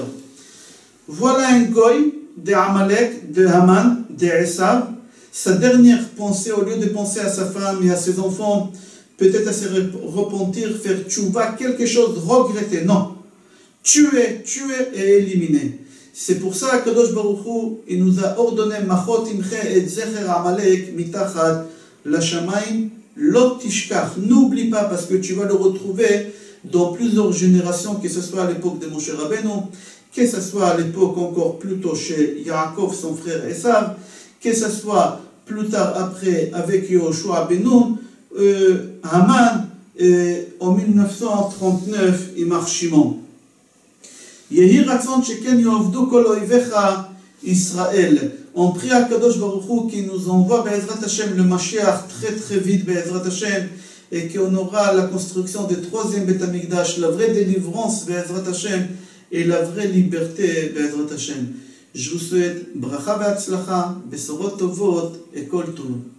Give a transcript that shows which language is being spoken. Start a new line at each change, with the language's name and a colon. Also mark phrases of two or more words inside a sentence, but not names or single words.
French: Voilà un goy de Amalek, de Haman, de Esav. Sa dernière pensée, au lieu de penser à sa femme et à ses enfants, peut-être à se repentir, faire tchouva, quelque chose, regretter. Non. Tuer et éliminer. C'est pour ça que Kadosh Baruch Hu, il nous a ordonné
Hebrew: מחה תמחה את זכר עמלק מתחת השמים לא תשכח.
French: N'oublie pas, parce que tu vas le retrouver dans plusieurs générations, que ce soit à l'époque de Moshe Rabbeinu, que ce soit à l'époque encore plus tôt chez Yaakov, son frère Esav, que ce soit plus tard après avec Yehoshua ben Nun, Haman, en 1939, et Marc Shimon.
Hebrew: יהי רצון שכן יאבדו כל אויביך ישראל.
French: On prie à Kadosh Baruch Hu qui nous envoie
Hebrew: בעזרת השם
French: le Mashiach très vite
Hebrew: בעזרת השם
French: et qu'on aura la construction du 3e
Hebrew: בית המקדש,
French: la vraie délivrance
Hebrew: בעזרת השם
French: et la vraie liberté
Hebrew: בעזרת השם.
French: Je vous souhaite
Hebrew: ברכה והצלחה בשורות טובות et כל טוב.